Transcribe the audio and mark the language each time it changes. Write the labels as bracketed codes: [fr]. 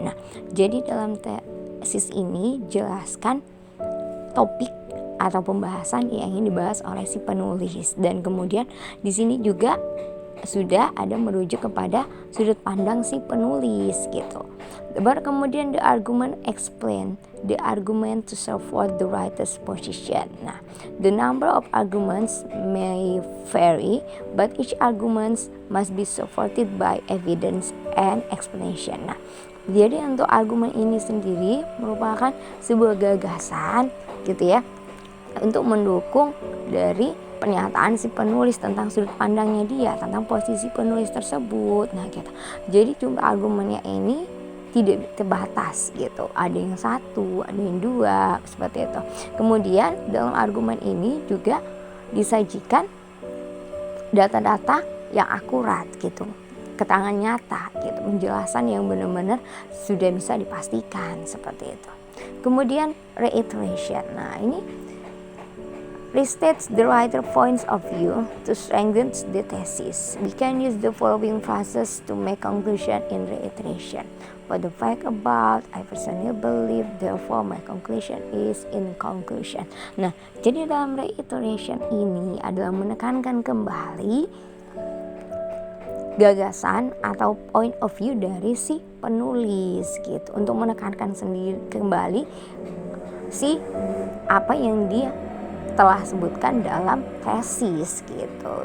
[id] Nah, jadi dalam tesis ini jelaskan topik atau pembahasan yang ingin dibahas oleh si penulis, dan kemudian di sini juga sudah ada merujuk kepada sudut pandang si penulis gitu. Baru kemudian [en] the argument explain the argument to support the writer's position. Nah, the number of arguments may vary, but each argument must be supported by evidence and explanation. [id] Nah, jadi untuk argumen ini sendiri merupakan sebuah gagasan gitu ya, untuk mendukung dari pernyataan si penulis tentang sudut pandangnya dia, tentang posisi penulis tersebut. Nah, gitu. Jadi jumlah argumennya ini tidak terbatas gitu. Ada yang 1, ada yang 2, seperti itu. Kemudian dalam argumen ini juga disajikan data-data yang akurat gitu, keterangan nyata gitu, penjelasan yang benar-benar sudah bisa dipastikan seperti itu. [en] Kemudian reiteration. [id] Nah, ini [en] restates the writer points of view to strengthen the thesis. We can use the following phrases to make conclusion in reiteration. For the fact about, I personally believe, therefore my conclusion is in conclusion. [id] Nah, jadi dalam reiteration ini adalah menekankan kembali gagasan atau point of view dari si penulis gitu, untuk menekankan sendiri kembali si apa yang dia telah sebutkan dalam tesis gitu.